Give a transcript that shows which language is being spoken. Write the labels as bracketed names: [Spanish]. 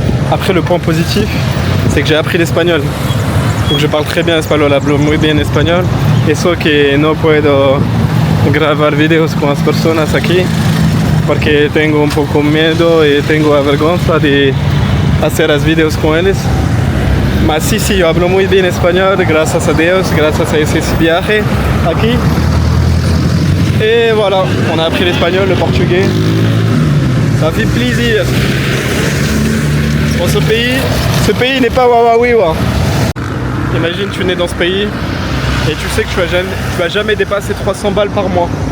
[French] Après le point positif, c'est que j'ai appris l'espagnol. Donc je parle très bien espagnol, [Spanish] hablo muy bien español. Eso que no puedo grabar videos con las personas aquí porque tengo un poco miedo y tengo vergüenza de hacer los videos con ellos. Mas sí, yo hablo muy bien español, gracias a Dios, gracias a ese viaje aquí. [French] Et voilà, on a appris l'espagnol, le portugais. Ça fait plaisir. Bon, ce pays n'est pas wawawiwa. Imagine tu nais dans ce pays et tu sais que tu vas jamais dépasser 300 balles par mois.